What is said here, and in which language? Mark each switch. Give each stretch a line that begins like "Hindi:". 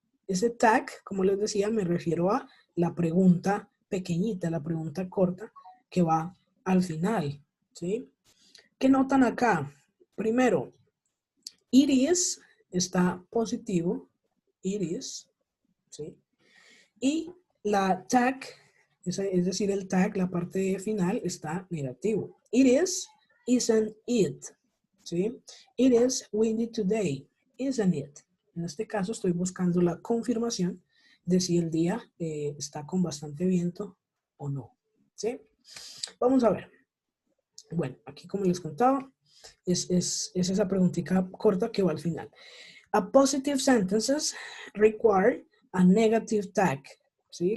Spanish: Ese tag, como les decía, me refiero a la pregunta pequeñita, la pregunta corta que va al final. ¿Sí? ¿Qué notan acá? Primero,
English: it is
Spanish: está positivo, it is, ¿sí? Y la tag, es decir, el tag, la parte final, está negativo.
English: It is, isn't it, ¿sí? It is windy today, isn't it?
Spanish: En este caso estoy buscando la confirmación de si el día está con bastante viento o no, ¿sí? Vamos a ver. Bueno, aquí como les contaba, es esa preguntita corta que va al final.
English: A positive sentences require a negative tag, ¿sí?